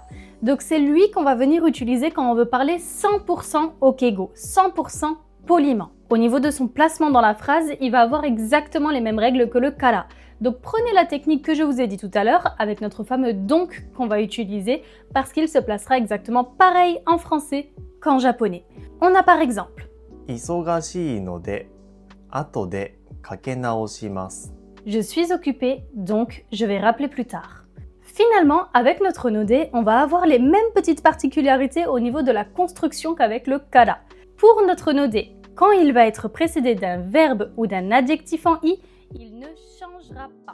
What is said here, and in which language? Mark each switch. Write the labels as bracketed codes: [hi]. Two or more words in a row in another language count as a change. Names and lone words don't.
[fr] Donc c'est lui qu'on va venir utiliser quand on veut parler 100% okeigo, 100% poliment. Au niveau de son placement dans la phrase, il va avoir exactement les mêmes règles que le kara. Donc prenez la technique que je vous ai dit tout à l'heure avec notre fameux donc qu'on va utiliser parce qu'il se placera exactement pareil en français qu'en japonais. On a par exemple [ja] 忙しいので、後でかけ直します。 [fr] Je suis occupée, donc je vais rappeler plus tard. Finalement, avec notre nodé, on va avoir les mêmes petites particularités au niveau de la construction qu'avec le kara. Pour notre nodé, quand il va être précédé d'un verbe ou d'un adjectif en i, il ne changera pas.